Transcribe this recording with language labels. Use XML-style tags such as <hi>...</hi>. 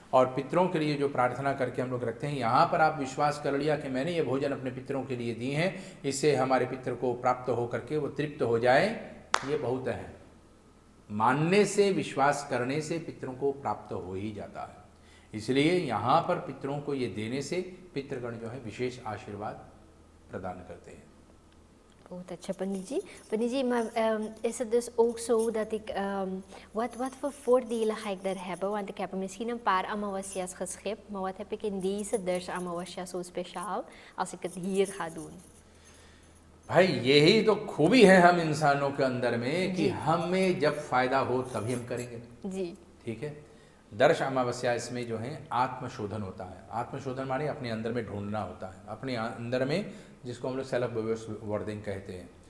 <hi>और पितरों के लिए जो प्रार्थना करके हम लोग रखते हैं, यहाँ पर आप विश्वास कर लिया कि मैंने ये भोजन अपने पितरों के लिए दिए हैं, इससे हमारे पितर को प्राप्त हो करके वो तृप्त हो जाए, ये बहुत है। मानने से, विश्वास करने से पितरों को प्राप्त हो ही जाता है। इसलिए यहाँ पर पितरों को ये देने से पितृगण जो है विशेष आशीर्वाद प्रदान करते हैं। बहुत अच्छा पंडित जी.</hi> <nl>पंdiet जी, maar is het dus ook zo dat ik, wat voor voordelen ga ik daar hebben? Want ik heb misschien een paar amawasya's geschikt, maar wat heb ik in deze Dars amawasya zo speciaal als ik het hier ga doen?</nl> <hi>भाई यही तो खूबी है हम इंसानों के अंदर में कि जी। हमें जब फायदा हो तभी हम करेंगे। जी, ठीक है। दर्श अमावस्या इसमें जो है आत्मशोधन होता है। आत्मशोधन माने अपने अंदर में ढूंढना होता है, अपने अंदर में, जिसको हम लोग सेल्फ वर्डिंग कहते हैं।</hi>